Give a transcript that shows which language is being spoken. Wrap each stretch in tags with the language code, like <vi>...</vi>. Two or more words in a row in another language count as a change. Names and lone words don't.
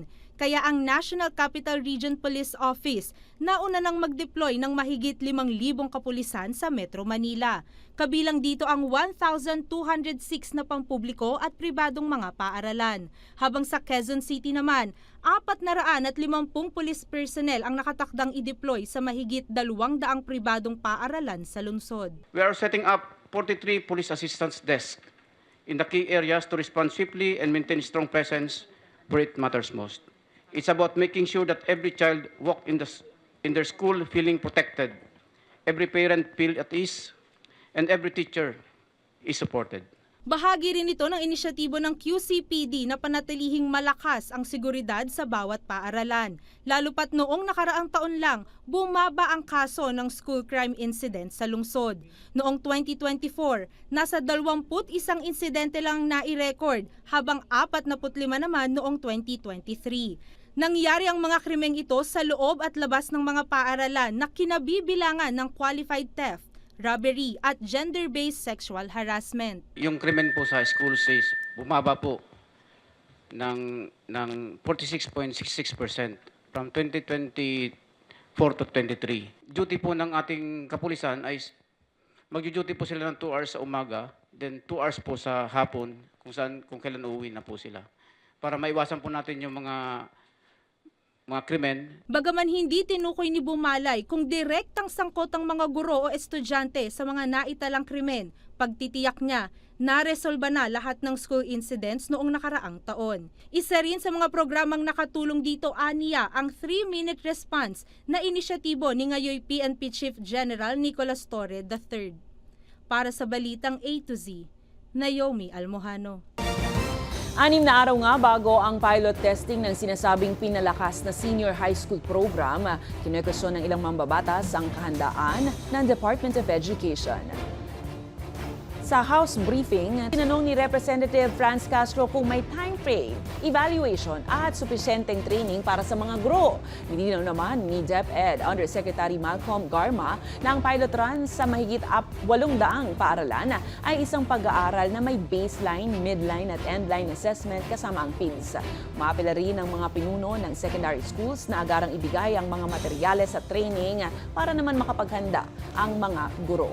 <tl>Kaya ang National Capital Region Police Office nauna nang mag-deploy ng mahigit 5,000 kapulisan sa Metro Manila. Kabilang dito ang 1,206 na pampubliko at pribadong mga paaralan. Habang sa Quezon City naman, 450</tl> <en>police personnel</en> <tl>ang nakatakdang i-deploy sa mahigit 200 pribadong paaralan sa lungsod.</tl> <en>We are setting up 43 police assistance desks in the key areas to respond swiftly and maintain strong presence where it matters most. It's about making sure that every child walk in their school feeling protected, every parent feel at ease, and every teacher is supported.</en> <tl>Bahagi rin ito ng inisyatibo ng QCPD na panatilihing malakas ang seguridad sa bawat paaralan. Lalo pat noong nakaraang taon lang, bumaba ang kaso ng</tl> <en>school crime incident</en> <tl>sa lungsod. Noong 2024, nasa 21 insidente lang nai-record, habang 45 naman noong 2023. Nangyari ang mga krimeng ito sa loob at labas ng mga paaralan na kinabibilangan ng</tl> <en>qualified theft,</en> <tl>robbery at</tl> <en>gender-based sexual harassment.</en> <tl>Yung krimen po sa school says bumaba po ng 46.66%</tl> <en>from 2024 to 23.</en> <tl>Duty po ng ating kapulisan ay magjo-duty po sila ng 2 hours sa umaga, then 2 hours po sa hapon kung kailan uuwi na po sila. Para maiwasan po natin yung mga krimen. Bagaman hindi tinukoy ni Bumalay kung direktang sangkot ang mga guro o estudyante sa mga naitalang krimen, pagtitiyak niya, naresolba na lahat ng</tl> <en>school incidents</en> <tl>noong nakaraang taon. Isa rin sa mga programang nakatulong dito, aniya, ang</tl> <en>3-minute response</en> <tl>na inisyatibo ni ngayoy PNP Chief General Nicolas Torre III. Para sa Balitang A to Z, Naomi Almojano. 6 na araw nga bago ang</tl> <en>pilot testing</en> <tl>ng sinasabing pinalakas na</tl> <en>senior high school program,</en> <tl>kinukwestiyon ng ilang mambabatas ang kahandaan ng Department of Education. Sa</tl> <en>House briefing,</en> <tl>tinanong ni Representative Franz Castro kung may</tl> <en>time frame,</en> <tl>evaluation at supisyenteng training para sa mga guro. Nilinaw naman ni DepEd Undersecretary Malcolm Garma na ang</tl> <en>pilot run</en> <tl>sa mahigit 800 paaralan ay isang pag-aaral na may baseline, midline at</tl> <en>endline assessment</en> <tl>kasama ang PIDS. Maapela rin ng mga pinuno ng</tl> <en>secondary schools</en> <tl>na agarang ibigay ang mga materyales at training para naman makapaghanda ang mga guro.</tl>